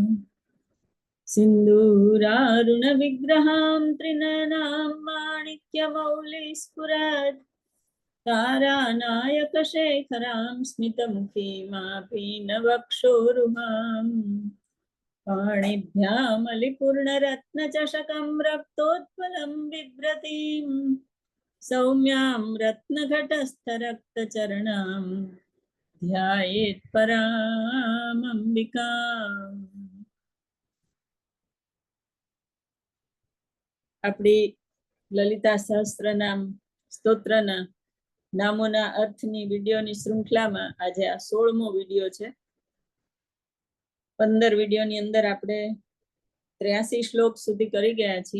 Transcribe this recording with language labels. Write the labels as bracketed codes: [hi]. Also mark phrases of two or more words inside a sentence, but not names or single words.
[sa] सिन्दूरारुण विग्रहां त्रिनयनां माणिक्यमौलिस्फुरत् तारानायकशेखरां स्मितमुखीमापीनवक्षोरुहाम् पाणिभ्यामलिपूर्णरत्नचषकं रक्तोत्पलं बिभ्रतीं सौम्यां रत्नघटस्थरक्तचरणां ध्यायेत् परामम्बिकाम्। [gu] આપણી લલિતા સહસ્ત્રનામ સ્તોત્રના નામોના અર્થની વિડીયોની શૃંખલામાં આજે આ 16મો વિડીયો છે। 15 વિડીયોની અંદર આપણે 83 શ્લોક સુધી કરી ગયા છીએ।